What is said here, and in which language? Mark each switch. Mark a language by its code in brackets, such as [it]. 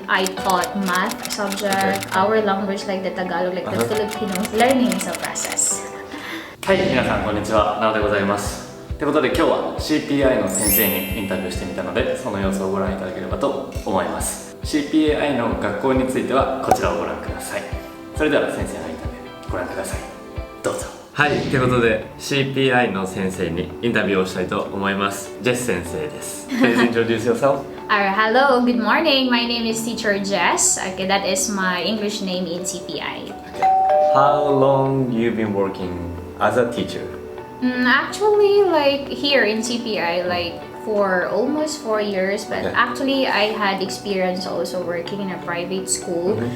[en] I taught math subject, our language like the Tagalog, like the Filipinos. Learning is a process. [ja] はい、皆さんこんにちは、なおでございます。ということで今日は CPI の先生にインタビューしてみたので、その様子をご覧いただければと思います。 CPI の学校についてはこちらをご覧ください。それでは先生のインタビューご覧ください。どうぞ。はい、ということで CPI の先生にインタビューをしたいと思います。ジェス先生です。 [en] Please introduce yourself. Hello, good morning. My name is Teacher Jess. Okay, that is my English name in CPI. How long you been working as a teacher? Actually, like here in CPI, like for almost 4 years, but actually I had experience also working in a private school.